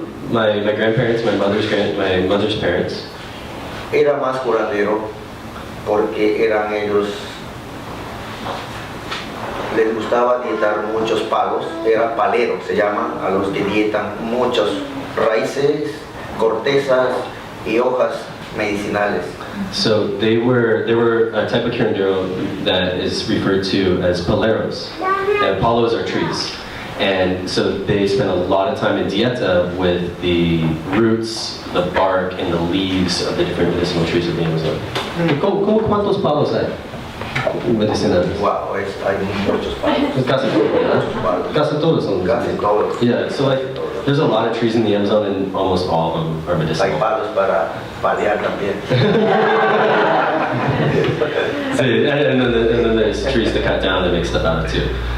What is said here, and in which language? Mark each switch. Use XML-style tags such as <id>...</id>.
<en>my grandparents, my mother's parents.</en> <es>Era más curandero porque eran ellos. Les gustaba dietar muchos palos, era palero, se llaman a los que dietan muchas raíces, cortezas y hojas medicinales.</es> <en>So they were a type of curandero that is referred to as paleros, and palos are trees. And so they spent a lot of time in dieta with the roots, the bark, and the leaves of the different medicinal trees of the Amazon.</en> <es>¿Cuántos palos hay? Medicinales. Wow, hay muchos palos. Casi todos. Casi todos son. Casi todos.</es> <en>Yeah, so there's a lot of trees in the Amazon, and almost all of them are medicinal.</en> <es>Hay palos para paliar también.</es> <en>Sí, and then there's trees to cut down that make stuff out of too.</en>